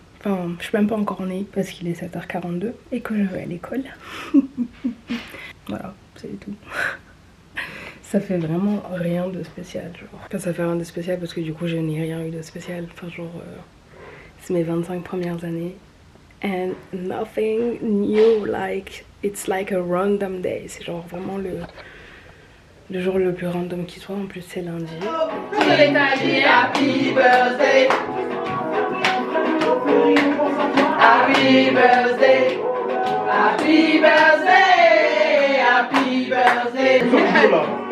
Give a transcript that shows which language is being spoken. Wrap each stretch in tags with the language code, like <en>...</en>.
<fr>Enfin, je suis même pas encore née parce qu'il est 7h42 et que je vais à l'école. Voilà, c'est tout. Ça fait vraiment rien de spécial, genre. Enfin, ça fait rien de spécial parce que du coup, je n'ai rien eu de spécial. Enfin, genre, c'est mes 25 premières années.</fr> <en>And nothing new, like, it's like a random day.</en> <fr>C'est genre vraiment le jour le plus random qui soit. En plus, c'est lundi.</fr> <en>Happy birthday. Happy birthday. Happy birthday. Happy birthday.</en>